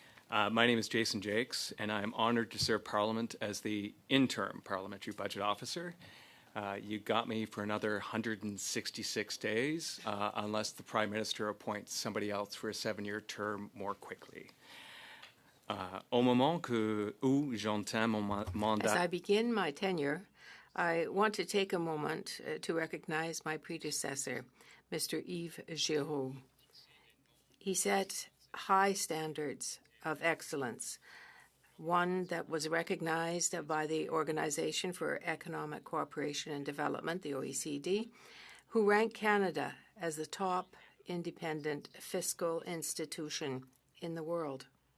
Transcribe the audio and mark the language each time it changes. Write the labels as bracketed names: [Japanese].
[English] My name is Jason Jakes, and I'm honored to serve Parliament as the interim parliamentary budget officer. You got me for another 166 days, unless the Prime Minister appoints somebody else for a 7-year term more quickly. [French] Au moment où j'entame mon mandat. [English] As I begin my tenure, I want to take a moment to recognize my predecessor, Mr. Yves Giroux. He set high standards of excellence, one that was recognized by the Organization for Economic Cooperation and Development, the OECD, who ranked Canada as the top independent fiscal institution in the world.